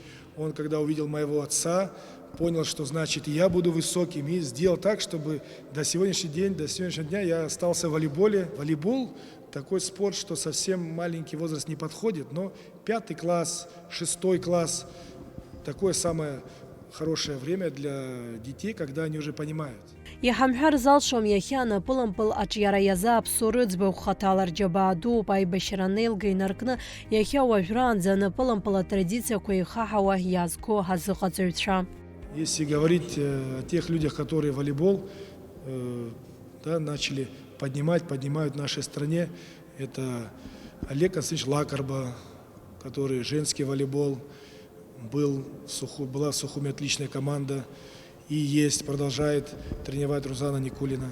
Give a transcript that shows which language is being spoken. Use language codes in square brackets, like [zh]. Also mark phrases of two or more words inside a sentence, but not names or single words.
[ru] Он, когда увидел моего отца, понял, что значит и я буду высоким, и сделал так, чтобы до сегодняшнего дня я остался в волейболе. Волейбол – такой спорт, что совсем маленький возраст не подходит, но 5 класс, 6 класс – такое самое хорошее время для детей, когда они уже понимают. [ab] Иҳамҳәар залшом иахьа анапылымпыл аҿиара иазааԥсо рыӡбахә хаҭала рџьабаадууп аибашьра анеилга инаркны иахьа уажәраанӡа анапылымпыл атрадициақәа ихаҳауа иаазго азыҟаҵаҩцәа. [ru] Если говорить о тех людях, которые волейбол начали поднимают в нашей стране, это Олег Константинович Лакарба, который женский волейбол, была в Сухуме отличная команда, и есть, продолжает тренировать Рузана Никулина.